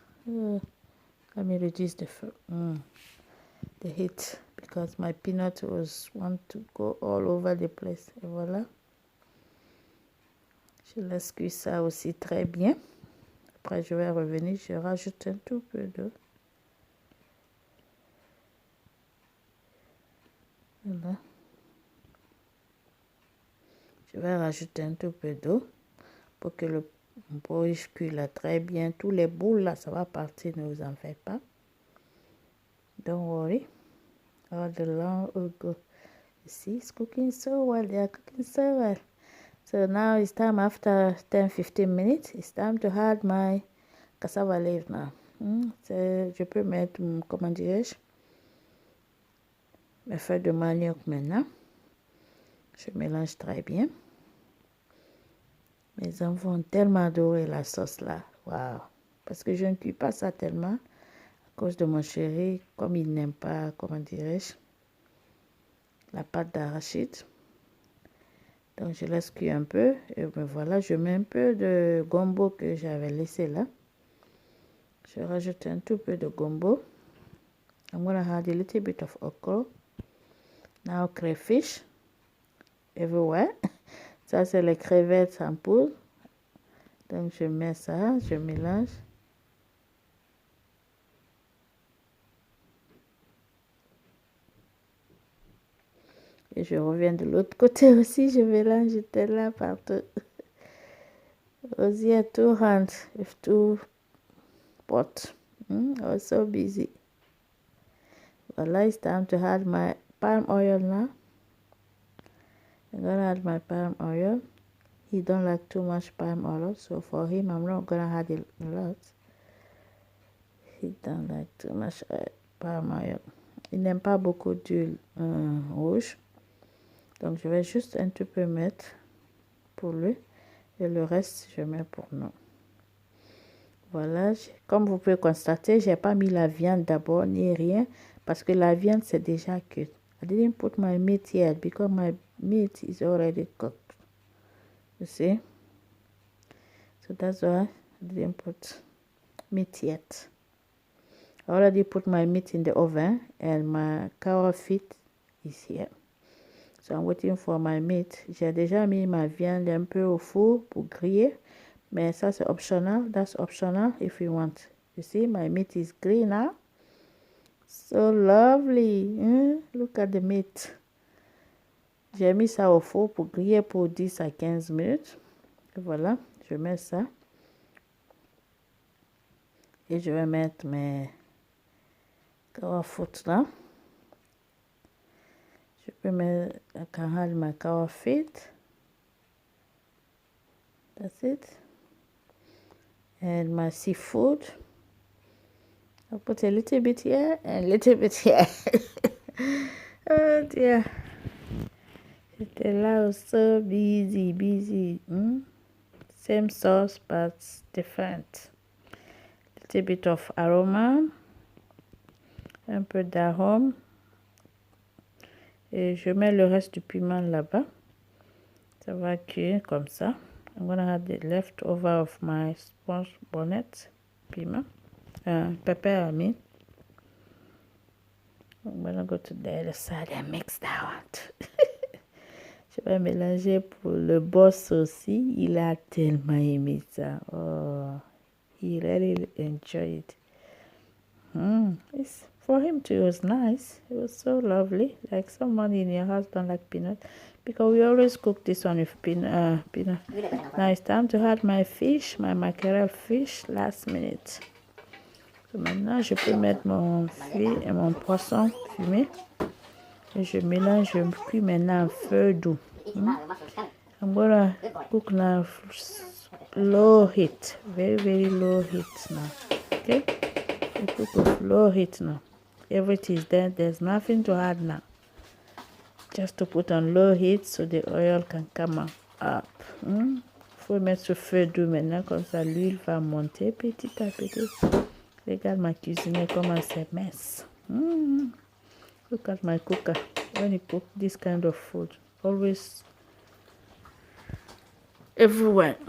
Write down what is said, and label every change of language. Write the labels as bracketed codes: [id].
[en] Let me reduce the heat because my peanut was want to go all over the place. [fr] Et voilà. Je laisse cuire ça aussi très bien. Après, je vais revenir, je rajoute un tout peu d'eau. Voilà. Je vais rajouter un tout peu d'eau pour que le porridge cuise là très bien. Tous les boules là, ça va partir, ne vous en faites pas. [en] Don't worry. All the long ago. You see, it's cooking so well. They are cooking so well. So now it's time after 10-15 minutes. It's time to add my cassava leaf now. [fr] Je peux mettre, comment dirais-je, mes feuilles de manioc maintenant. Je mélange très bien. Mes enfants ont tellement adoré la sauce là. Waouh! Parce que je ne cuis pas ça tellement à cause de mon chéri, comme il n'aime pas, comment dirais-je, la pâte d'arachide. Donc je laisse cuire un peu. Et ben voilà, je mets un peu de gombo que j'avais laissé là. Je rajoute un tout peu de gombo. [en] I'm gonna add a little bit of okra. Now crayfish everywhere. [fr] Ça, c'est les crevettes en poudre. Donc, je mets ça, je mélange. Et je reviens de l'autre côté aussi, je mélange, j'étais là partout. [en] Aussi, at 2 hands with 2 pots. I was so busy. Voilà, it's time to add my palm oil now. I'm gonna add my palm oil. He don't like too much palm oil, so for him, I'm not gonna add a lot. He don't like too much palm oil. [fr] Il n'aime pas beaucoup d'huile rouge. Donc, je vais juste un tout peu mettre pour lui. Et le reste, je mets pour nous. Voilà. Comme vous pouvez constater, j'ai pas mis la viande d'abord, ni rien. Parce que la viande, c'est déjà cuite. [en] I didn't put my meat yet because my meat is already cooked. You see? So that's why I didn't put meat yet. I already put my meat in the oven and my cow feet is here. So I'm waiting for my meat. [fr] J'ai déjà mis ma viande un peu au four pour griller. Mais ça c'est [en] optional. That's optional if you want. You see, my meat is green now. So lovely. Look at the meat. [fr] J'ai mis ça au four pour griller pour 10 à 15 minutes. Et voilà, je mets ça. Et je vais mettre mes foot là. Je peux mettre [en] my cow feet. That's it. And my seafood. I'll put a little bit here and a little bit here. Oh dear. [fr] J'étais là [en] so busy. Same sauce but different. Little bit of aroma. [fr] Un peu d'arôme. Et je mets le reste du piment là-bas. Ça va cuire comme ça. [en] I'm gonna have the leftover of my sponge bonnet piment. Pepper, I mean. I'm gonna go to the other side and mix that one. [fr] Je vais mélanger pour le boss aussi. Il a tellement aimé ça. [en] Oh, he really enjoyed it. For him too, it was nice. It was so lovely. Like someone in your house don't like peanut, because we always cook this one with peanut. Now it's time to add my fish, my mackerel fish, last minute. [fr] So maintenant, je peux mettre mon poisson fumé. Et je mélange, je cuis maintenant en feu doux. [en] I'm gonna cook now low heat, very low heat now. Okay. You cook with low heat now. Everything is there. There's nothing to add now. Just to put on low heat so the oil can come up. [fr] Faut mettre sur feu doux maintenant, comme ça l'huile va monter petit à petit. Regarde ma cuisine comment c'est mince. [en] Look at my cooker. When you cook this kind of food, always everywhere.